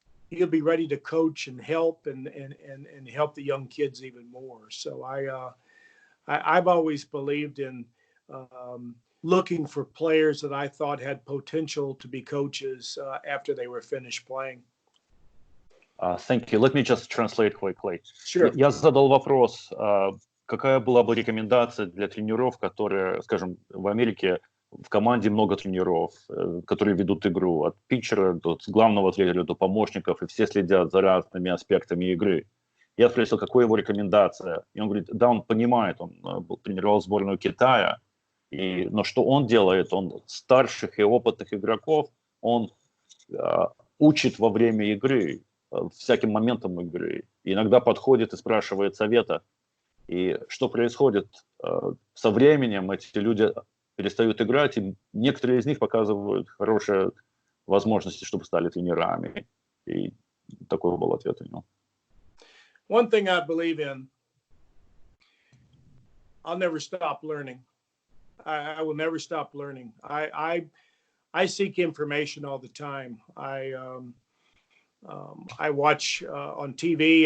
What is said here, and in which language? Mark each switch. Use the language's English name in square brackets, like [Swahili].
[English] He'll be ready to coach and help and help the young kids even more. So I've always believed in looking for players that I thought had potential to be coaches after they were finished playing. Thank you. Let me just translate quickly. Sure. [Russian] Я задал вопрос, какая была бы рекомендация для тренеров, которые, скажем, в Америке в команде много тренеров, которые ведут игру, от питчера до главного тренера до помощников, и все следят за разными аспектами игры. Я спросил, какая его рекомендация, и он говорит, да, он понимает, он тренировал сборную Китая, но что он делает, он старших и опытных игроков, он учит во время игры, всяким моментам игры, и иногда подходит и спрашивает совета, и что происходит со временем, эти люди перестают играть, и некоторые из них показывают хорошие возможности, чтобы стали тренерами. И такой был ответ у него. [English] One thing I believe in, I'll never stop learning. I will never stop learning. I seek information all the time. I watch on TV.